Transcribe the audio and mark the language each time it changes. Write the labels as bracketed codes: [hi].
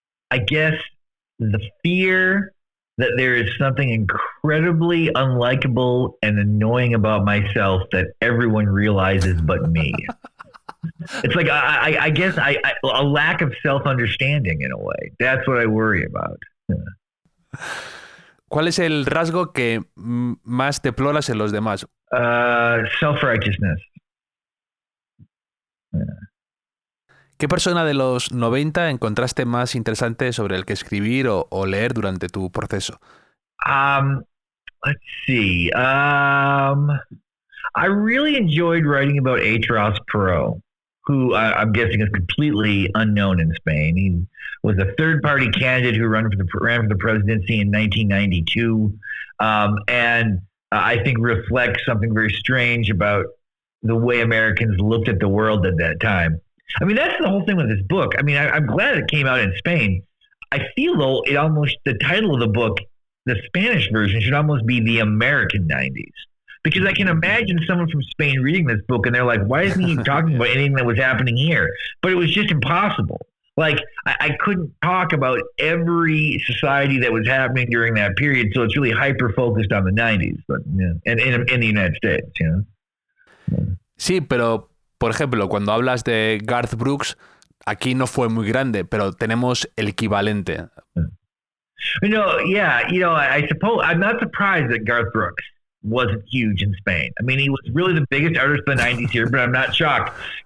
[en] I guess the fear that there is something incredibly unlikable and annoying about myself that everyone realizes but me. It's like, I guess a lack of self-understanding in a way. That's what I worry about. Yeah. [es] ¿Cuál es el rasgo que más deploras en los demás? [en] Self-righteousness. Yeah. [es] ¿Qué persona de los 90 encontraste más interesante sobre el que escribir o leer durante tu proceso? [en] Let's see. I really enjoyed writing about Ross Perot, who I'm guessing is completely unknown in Spain. He was a third-party candidate who ran for the presidency in 1992, and I think reflects something very strange about the way Americans looked at the world at that time. I mean, that's the whole thing with this book. I mean, I'm glad it came out in Spain. I feel, though, the title of the book, the Spanish version, should almost be The American 90s. Because I can imagine someone from Spain reading this book and they're like, why isn't he talking about anything that was happening here? But it was just impossible. Like, I couldn't talk about every society that was happening during that period, so it's really hyper-focused on the 90s, but and in the United States, [es] Sí, pero... Por ejemplo, cuando hablas de Garth Brooks, aquí no fue muy grande, pero tenemos el equivalente. [en] I suppose I'm not surprised that Garth Brooks wasn't huge in Spain. I mean, he was really the biggest artist of the 90s here, but I'm not shocked.